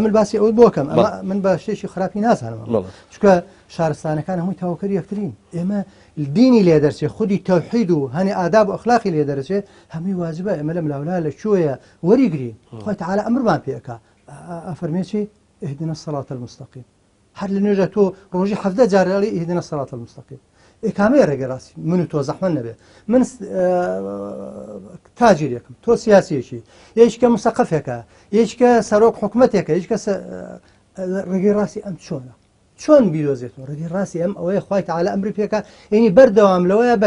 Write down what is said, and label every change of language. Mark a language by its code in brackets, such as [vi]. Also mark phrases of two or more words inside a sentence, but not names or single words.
[ckb] من باسی ئەوە بۆکەم من بە شتێکی خراپی نازانم چکە شارستانەکان هەمووی تاواکەری یەکترین ئێمە دینی لێ دەرچێ خودی تەوحید و هەنی ئاداب و ئەخلاقی لێ دەرچێ هەمووی واجبە ئێمە لەم لاولا لە کوێیە وەریگرین خۆی تەعالە ئەمرمان پێەکە ئەفەرمێکی [ar] اهدنا الصراط المستقيم [ckb] هەر لە نوێژە تۆ ڕۆژی 17 جارێڵی [ar] اهدنا الصراط المستقيم [ckb] کامەیە ڕێگە ڕاستی من و تۆ زەحمە نەبێ من تاجیرێکم تۆ سیاسیەکی یەکە مسەقفێکە یەکە سەرۆک حکومەتێکە یەکە ڕێگەی ڕاستی ئەم چۆنە چۆن بیرۆزێتەوە ڕێگەی ڕاستی ئەم ئەوەیە خوای تەعالە ئەمری پێکە یعنی بەردەوام لەوەیە بە